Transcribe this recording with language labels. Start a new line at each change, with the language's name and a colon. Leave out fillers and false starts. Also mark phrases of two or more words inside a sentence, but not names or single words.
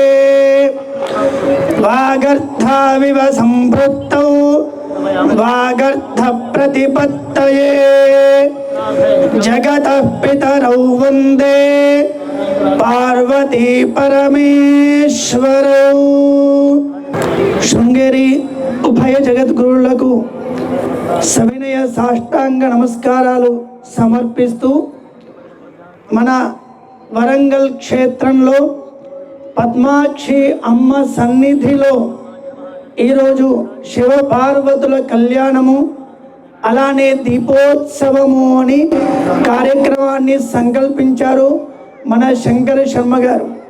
Sanskrit: वागर्थाविव संवृत्तौ वागर्थ प्रतिपत्तये जगतः पितरौ वन्दे पार्वती परमेश्वरौ।
Telugu: శృంగేరి ఉభయ జగద్గురులకు సవినయ సాష్టాంగ నమస్కారాలు సమర్పిస్తూ మన వరంగల్ క్షేత్రంలో పద్మాక్షి అమ్మ సన్నిధిలో ఈరోజు శివపార్వతుల కళ్యాణము అలానే దీపోత్సవము అని కార్యక్రమాన్ని సంకల్పించారు మన శంకర శర్మ గారు.